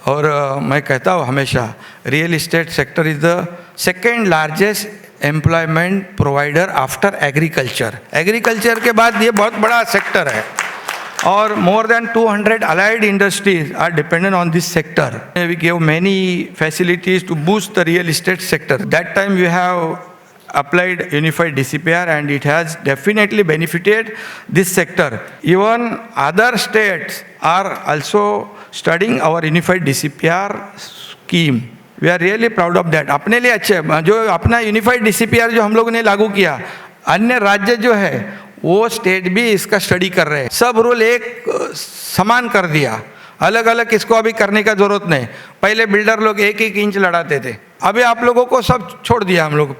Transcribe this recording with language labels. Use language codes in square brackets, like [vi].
[hi] और मैं कहता हूँ हमेशा, [en] Real estate sector is the second largest employment provider after agriculture. [hi] Agriculture के बाद ये बहुत बड़ा सेक्टर है [en] और more than 200 allied industries are dependent on this sector. We give many facilities to boost the real estate sector. That time we have applied unified DCPR and it has definitely benefited this sector. Even other states are also studying our unified DCPR scheme. We are really proud of that. [hi] अपने लिए अच्छे, जो अपना unified DCPR जो हम लोगों ने लागू किया, अन्य राज्य जो है वो स्टेट भी इसका स्टडी कर रहे हैं। सब रूल एक समान कर दिया, अलग अलग किसको अभी करने का जरूरत नहीं। पहले बिल्डर लोग 1-1 इंच लड़ाते थे, अभी आप लोगों को सब छोड़ दिया हम लोग।